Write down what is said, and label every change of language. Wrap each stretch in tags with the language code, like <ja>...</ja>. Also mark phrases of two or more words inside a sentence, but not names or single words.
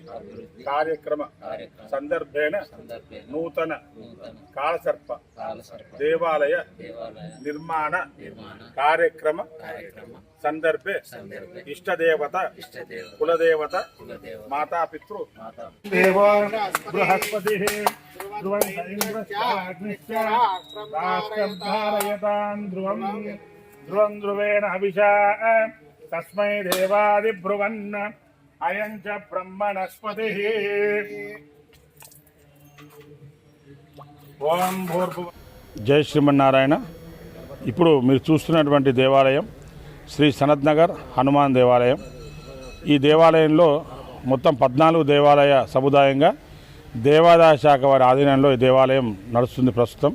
<sa>कार्यक्रम संदर्भेण नूतन कालसर्प देवालय निर्माण कार्यक्रम संदर्भे इष्टदेवता कुलदेवता माता पितृ देव बृहस्पति ध्रुवं ध्रुवेण हविषा तस्मै देवादिब्रुवन् अयं च ब्रह्मणस्पतिः. ఓం భూర్భువ.</sa> <te>జై శ్రీమన్నారాయణ. ఇప్పుడు మీరు చూస్తున్నటువంటి దేవాలయం శ్రీ సనత్ నగర్ హనుమాన్ దేవాలయం. ఈ దేవాలయంలో మొత్తం 14 దేవాలయ సముదాయంగా దేవాదాయ శాఖ వారి ఆధీనంలో ఈ దేవాలయం నడుస్తుంది ప్రస్తుతం.</te>